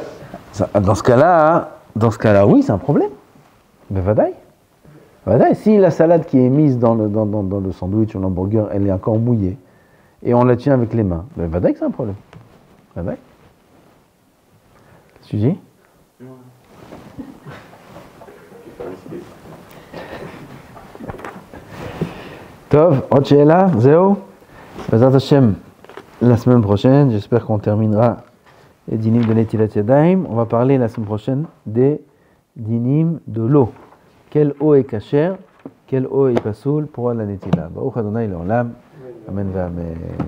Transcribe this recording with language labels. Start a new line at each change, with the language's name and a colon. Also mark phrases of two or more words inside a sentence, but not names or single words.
French: Dans ce cas-là, oui, c'est un problème. Mais vadaï. Si la salade qui est mise dans le sandwich ou l'hamburger, elle est encore mouillée, et on la tient avec les mains, ben vadaï que c'est un problème. Vadaï. Qu'est-ce que tu dis?
Hebrew: Tov, עוד שאלה? זהו? בעזרת השם,
French: la semaine prochaine, j'espère qu'on terminera les dinim de
Hebrew: נטילת ידיים.
French: On va parler la semaine prochaine des dinim de l'eau. Quelle eau est cachère? Quelle eau est pasoul pour la Netila?
Hebrew: ברוך ה' לעולם. אמן. אמן.